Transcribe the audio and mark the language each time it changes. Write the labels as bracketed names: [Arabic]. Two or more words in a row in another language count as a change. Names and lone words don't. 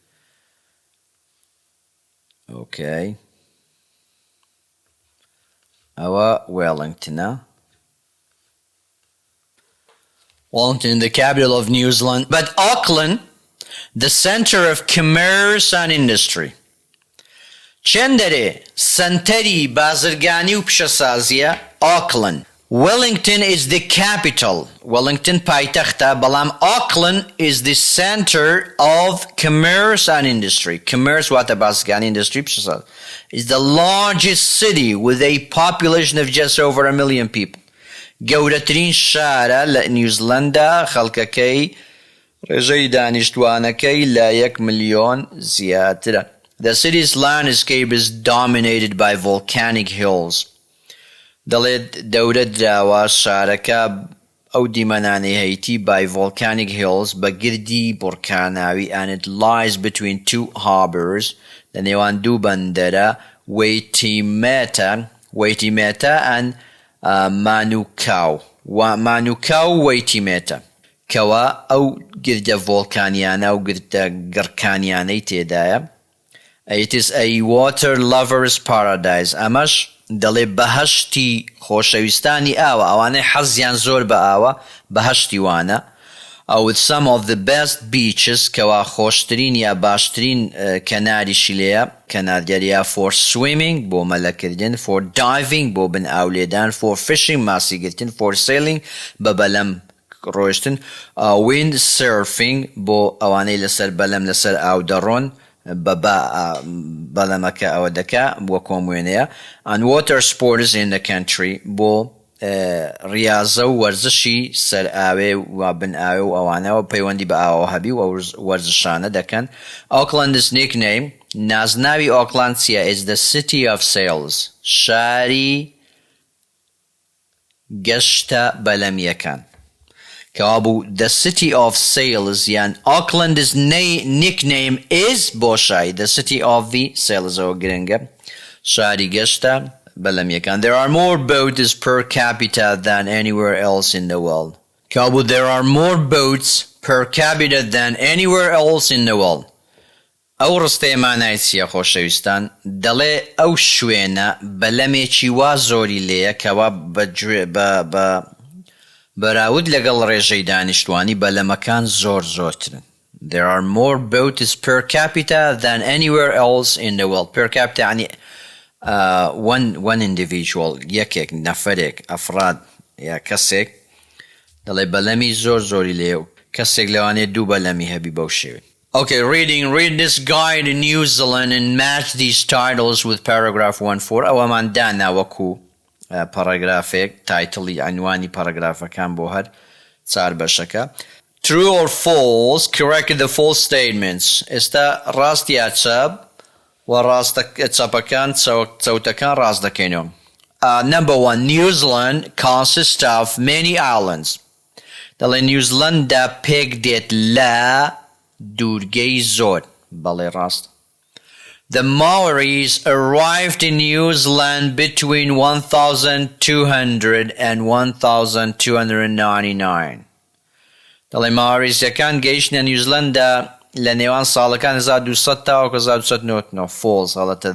[Central Kurdish] Okay. ئەوە Wellingtonە. [English] Wellington, the capital of New Zealand. But Auckland, the center of commerce and industry. [Central Kurdish] چندرێ سنتەری بازرگانی و پیشەسازیە Auckland. [English] Wellington is the capital. Wellington پایتەختە بەڵام Auckland is the center of commerce and industry. [Central Kurdish] Commerce واتە بازرگانی industry پیشەسازی. [English] Is the largest city with a population of just over 1 million people. [Central Kurdish] گەورەترین شارە لە نیوزیلەندا خەڵکەکەی ڕێژەی دانیشتوانەکەی لە 1 ملیۆن زیاترە. [English] The city's landscape is dominated by volcanic hills. [Central Kurdish] دەڵێت دەورە دراوە شارەکە ئەو دیمەنانەی هەیتی [English] by volcanic hills [Central Kurdish] بە گردی بورکاناوی [English] and it lies between two harbors [Central Kurdish] لە نێوان دوو بەندەرە Waitemata and Manukau. Manukau Waitemata کەوا ئەو گردە ڤۆڵکانیانە و گردە گڕکانیانەی تێدایە. [English] It is a water lover's paradise. [Central Kurdish] ئەمەش دەڵێ بەهەشتی خۆشەویستانی ئاوە ئەوانەی حەزیان زۆر بە ئاوە بەهەشتی وانە. [English] With some of the best beaches [Central Kurdish] کەوا خۆشترین یا باشترین کەناریشی لێیە کەنارگەریە [English] for swimming [Central Kurdish] بۆ مەلەکردن [English] for diving [Central Kurdish] بۆ بن ئاولێدان [English] for fishing [Central Kurdish] ماسیگرتن [English] for sailing [Central Kurdish] بە بەلەم ڕۆیشتن [English] wind surfing [Central Kurdish] بۆ ئەوانەی لەسەر بەلەم لەسەر ئاو دەڕۆن بەلەمەکە ئەوە دەکا بۆ کۆموێنەیە [English] and water sports in the country [Central Kurdish] بۆ ریاضە و وەرزشی سەر ئاوێ و بن ئاوێ و ئەوانەوە پەیوەندی بە ئاوە هەبی و وەرزشانە دەکەن. [English] Auckland's nickname [Central Kurdish] نازناوی ئۆکلاند چییە؟ is the city of sales شاری گەشتە بەلەمیەکان کەوابوو the city of sales یان Auckland's nickname is بۆ شای the city of the sales ئەوە گرنگە شاری گەشتە بەلەمیەکان. [English] There are more boats per capita than anywhere else in the world. کەوابوو there are more boats per capita than anywhere else in the world. [Central Kurdish] ئەو ڕستەیەمانای چییە خۆشەویستان؟ دەڵێ ئەو شوێنە بەلەمێکی وا زۆری لێیە کەوا بەراورد لەگەڵ ڕێژەی دانیشتوانی بەلەمەکان زۆر زۆرترن. [English] There are more boats per capita than anywhere else in the world. Per capita [Central Kurdish] يعني [English] one individual [Central Kurdish] یەکێک نەفەرێک ئەفراد یا کەسێک دەڵێ بەلەمی زۆر زۆری لێ و کەسێک لەوانێ دوو بەلەمی هەبی بەو شێوێ. [English] Okay, read this guide in New Zealand and match these titles with paragraph 1.4. [Central Kurdish] ئەوەمان دانا وەکو پاراگرافێک تایتڵی عنوانی پاراگرافەکان بۆ هەر چار بەشەکە. [English] True or false, correct the false statements. [Central Kurdish] ئێستا ڕاست یا چەپ و چەپەکان چەوتەکان ڕاست دەکەینەوە. Number 1, New Zealand consists of many islands. دەڵێ نیوزیلەندا پێک دێت لە دوورگەی زۆر. بەڵێ ڕاست. [English] The Maoris arrived in New Zealand between 1200 and 1299. [Central Kurdish] دەڵێ ماوریزیەکان گەیشتنە نیوزیلەندا لە نێوان ساڵەکان 1200 تا 1299 false هەڵەتە.